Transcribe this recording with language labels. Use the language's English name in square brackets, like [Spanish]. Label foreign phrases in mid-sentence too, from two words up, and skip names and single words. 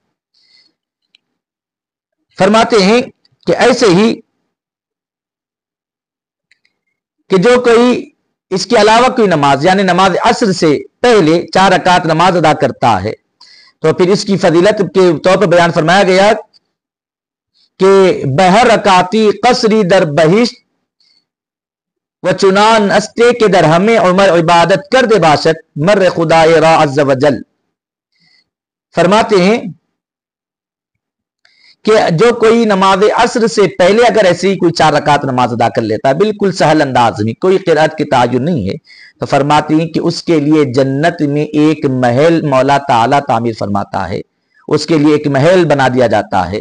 [Urdu] فرماتے ہیں کہ ایسے ہی کہ جو کوئی اس کے علاوہ کوئی نماز یعنی نماز عصر سے پہلے 4 رکعت نماز ادا کرتا ہے تو پھر اس کی فضیلت کے طور پر بیان فرمایا گیا کہ [Persian] بہر رکعتی قصری در بہشت و چنان استے کے در ہمیں عمر عبادت کر دے باشد مر خدا را عز و جل. [Urdu] فرماتے ہیں کہ جو کوئی نماز عصر سے پہلے اگر ایسے ہی کوئی 4 رکعت نماز ادا کر لیتا ہے بالکل سہل انداز میں، کوئی قرأت کی تعین نہیں ہے، تو فرماتے ہیں کہ اس کے لیے جنت میں ایک محل مولا تعالیٰ تعمیر فرماتا ہے، اس کے لیے ایک محل بنا دیا جاتا ہے.